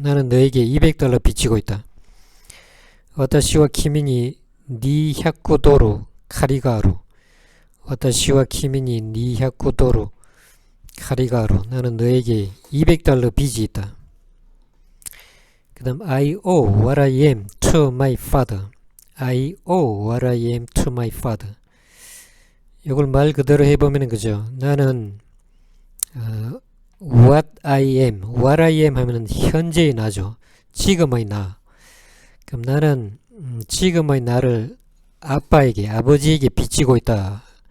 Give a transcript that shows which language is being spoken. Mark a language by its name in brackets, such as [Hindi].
[Korean] 나는 너에게 $200 빚지고 있다. [Japanese] 와타시와 키미니 니100도로 카리가루. 와타시와 키미니 니 100도로 카리가루. [Korean] 나는 너에게 $200 빚이 있다. 그 다음 [English] I owe what I am to my father. I owe what I am to my father. [Korean] 이걸 말 그대로 해보면 그죠? 나는 [English] what I am [Korean] 하면은 현재의 나죠. 지금의 나. 그럼 나는 지금의 나를 아버지에게 빚지고 있다.